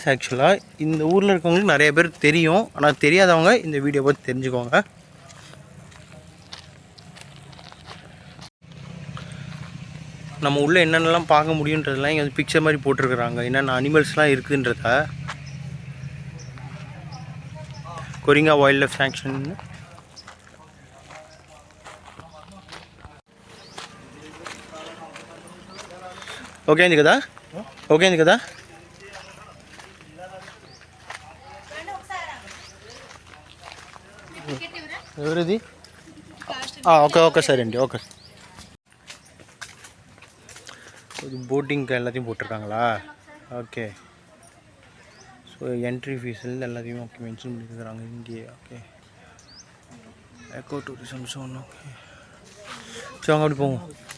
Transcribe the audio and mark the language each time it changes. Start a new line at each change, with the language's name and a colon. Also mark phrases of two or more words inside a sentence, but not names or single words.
Tamil: ஆக்சுவலாக இந்த ஊரில் இருக்கவங்களுக்கு நிறைய பேருக்கு தெரியும், ஆனால் தெரியாதவங்க இந்த வீடியோ பார்த்து தெரிஞ்சுக்கோங்க. நம்ம உள்ளே என்னென்னலாம் பார்க்க முடியுன்றதெல்லாம் இங்கே வந்து பிக்சர் மாதிரி போட்டிருக்கிறாங்க, என்னென்ன அனிமல்ஸ்லாம் இருக்குதுன்றத. கொரிங்கா வைல்ட் லைஃப் சாங்சுரி.
Telugu: ఓకే అయింది కదా, ఓకే అయింది కదా. ఎవరిది? ఓకే ఓకే సరే అండి, ఓకే.
Tamil: போட்டிங்க்கு எல்லாத்தையும் போட்டிருக்காங்களா? ஓகே. ஸோ என்ட்ரி ஃபீஸ்லேருந்து எல்லாத்தையும்
English: okay mention
Tamil: பண்ணியிருக்கிறாங்க இங்கேயே.
English: okay, eco tourism zone.
Tamil: ஓகே, சரி வாங்க அப்படி போவோம்.